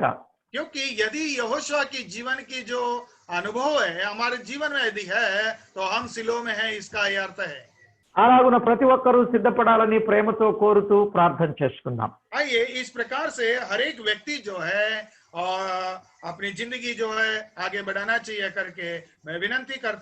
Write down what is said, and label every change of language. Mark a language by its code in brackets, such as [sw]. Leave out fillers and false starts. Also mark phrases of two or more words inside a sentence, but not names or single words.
[hi] क्योंकि यदि यहोशुआ की जीवन की जो अनुभव है हमारे जीवन में यदि है तो हम सिलो में है, इसका ये अर्थ है। [te] అలాగున ప్రతి ఒక్కరూ సిద్ధపడాలని ప్రేమతో కోరుతూ ప్రార్థన చేసుకుందాం. [hi] आइए इस प्रकार से हर एक व्यक्ति जो है और अपनी जिंदगी जो है आगे बढ़ाना चाहिए करके मैं विनती करता